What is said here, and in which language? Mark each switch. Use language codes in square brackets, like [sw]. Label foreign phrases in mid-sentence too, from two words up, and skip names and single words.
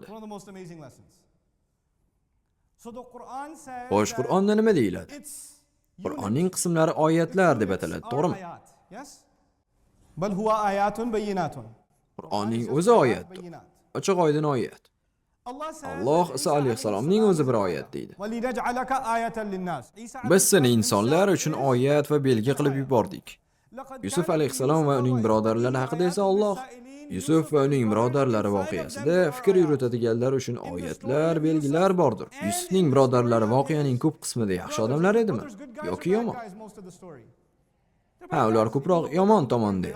[en] one of the most amazing lessons. So the Quran says [uz] Xo'sh, [en] that [uz] Qur'onda nima deyiladi? [en] it's [uz] Qur'onning qismlari oyatlar deb ataladi, to'g'rimi? [en] ayat. Yes? [ar] بل هو آية بينة. [uz] Qur'onning o'zi oyatdir. Ochiq oydin oyat. [en] Allah says Alloh that [uz] Iso alayhissalomning o'zi bir oyat deydi. [ar] وَلِنَجْعَلَكَ آيَةً لِلنَّاسِ. Biz seni insonlar uchun oyat va belgi qilib yubordik. لَقَدْ Yusuf كَانَ [uz] alayhissalom va uning birodarlari haqida esa Alloh Yusuf va uning birodarlari voqeasida fikr yuritadiganlar uchun oyatlar, belgilar bordir. Yusufning birodarlari voqeaning ko'p qismida yaxshi odamlar edimi yoki yomon? Ha, ular ko'proq yomon tomonda edi.